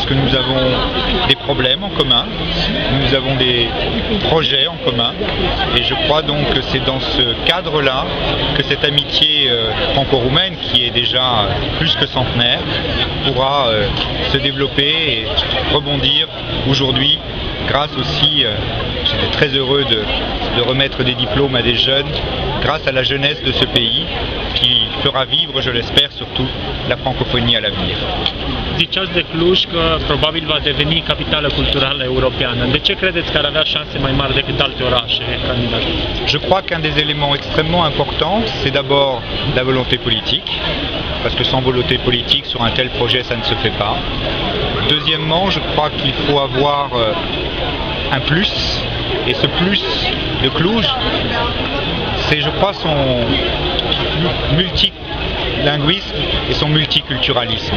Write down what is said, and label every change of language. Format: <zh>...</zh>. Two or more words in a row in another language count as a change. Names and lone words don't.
<fr>que nous avons des problèmes en commun, nous avons des projets en commun, et je crois donc que c'est dans ce cadre-là que cette amitié franco-roumaine, qui est déjà plus que centenaire, pourra se développer et rebondir aujourd'hui grâce aussi, j'étais très heureux de remettre des diplômes à des jeunes, grâce à la jeunesse de ce pays qui fera vivre, je l'espère, surtout la francophonie à l'avenir.</fr> <ro>Ziceați de Cluj că probabil va deveni capitală culturală europeană. De ce credeți că ar avea șanse mai mari decât alte orașe candidate?</ro> <fr>Je crois qu'un des éléments extrêmement importants, c'est d'abord la volonté politique, parce que sans volonté politique, sur un tel projet, ça ne se fait pas. Deuxièmement, je crois qu'il faut avoir un plus, et ce plus de Cluj, c'est, je crois, son multilinguisme et son multiculturalisme.</fr>